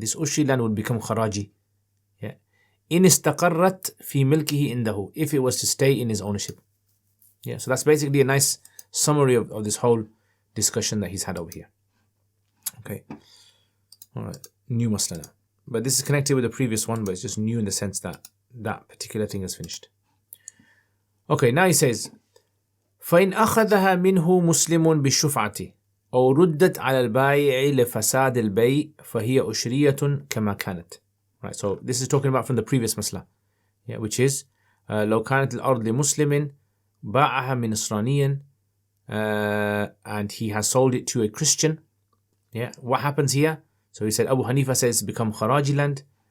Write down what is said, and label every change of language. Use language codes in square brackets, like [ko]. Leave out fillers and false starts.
[en] This Ushri land would become خراجي. Yeah. [ar] إن استقرت في ملكه عنده, [en] if it was to stay in his ownership. Yeah. So that's basically a nice summary of this whole discussion that he's had over here. Okay. All right. New masla now. But this is connected with the previous one, but it's just new in the sense that that particular thing is finished. Okay. Now he says, [ar] فإن أخذها منه مسلم بالشفعة أو ردت على البائع لفساد البيع فهي أشرية كما كانت. [en] Right, so this is talking about from the previous masla, yeah, which is [ar] لو كانت الأرض لمسلم باعها من نصراني, [en] and he has sold it to a Christian. Yeah, what happens here? So he said Abu Hanifa says it's become Kharaji land.